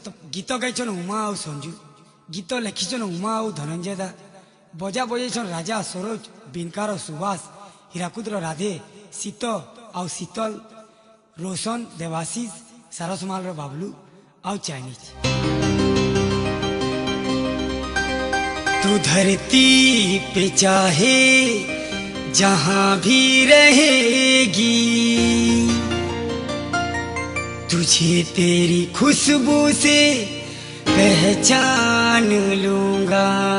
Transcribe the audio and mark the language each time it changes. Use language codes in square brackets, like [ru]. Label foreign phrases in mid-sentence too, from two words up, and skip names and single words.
[or] ଗୀତ ଗାଇଛନ୍ ଉମା ଆଉ ସଞ୍ଜୁ। ଗୀତ ଲେଖିଛନ୍ ଉମା ଆଉ ଧନଞ୍ଜୟ ଦା। ବଜା ବଜେଇଛନ୍ ରାଜା ସରୋଜ, ବିନକାର ସୁବାସ, ହୀରାକୁଦର ରାଧେ, ଶୀତ ଆଉ ଶୀତଲ, ରୋଶନ, ଦେବାଶିଷ, ସାରସମାଲର ବାବଲୁ ଆଉ ଚାଇନିଜ। [hi] तू धरती पे चाहे जहां भी रहेगी, तुझे तेरी खुशबू से पहचान लूंगा।